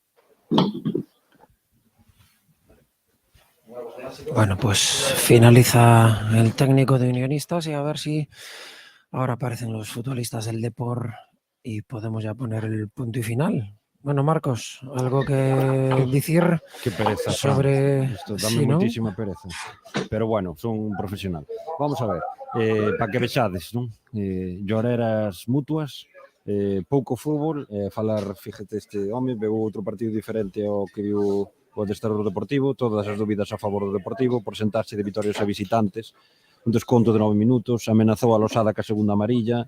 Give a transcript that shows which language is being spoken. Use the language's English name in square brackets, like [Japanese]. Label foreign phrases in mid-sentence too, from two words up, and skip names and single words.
[Spanish] Bueno, pues finaliza el técnico de Unionistas, y a ver si ahora aparecen los futbolistas del Depor y podemos ya poner el punto y final. Bueno, Marcos, algo que decir. Qué pereza sobre... Esto dame sí, ¿no? muchísima pereza. [Galician] Pero bueno, son un profesional. Vamos a ver, para que vexades, non? Lloreras mutuas, pouco fútbol, falar, fíjate, este home veu outro partido diferente ao que viu o adestrador deportivo, todas as dúbidas a favor do Deportivo, porcentaxe de vitorias a visitantes, un desconto de 9 minutos, amenazou a Losada ca segunda amarilla.